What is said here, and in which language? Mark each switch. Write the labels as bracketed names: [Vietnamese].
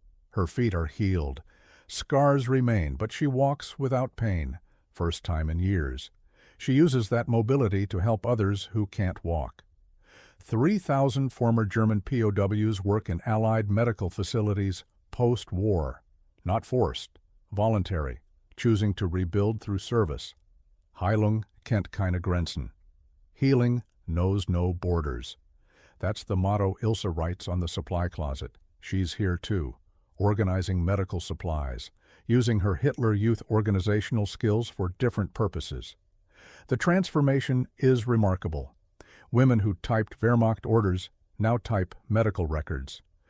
[English] Her feet are healed. Scars remain, but she walks without pain. First time in years. She uses that mobility to help others who can't walk. 3,000 former German POWs work in Allied medical facilities post-war, not forced, voluntary, choosing to rebuild through service. [German] Heilung kennt keine Grenzen. [English] Healing knows no borders. That's the motto Ilse writes on the supply closet. She's here too, organizing medical supplies, using her Hitler Youth organizational skills for different purposes. The transformation is remarkable. Women who typed Wehrmacht orders now type medical records.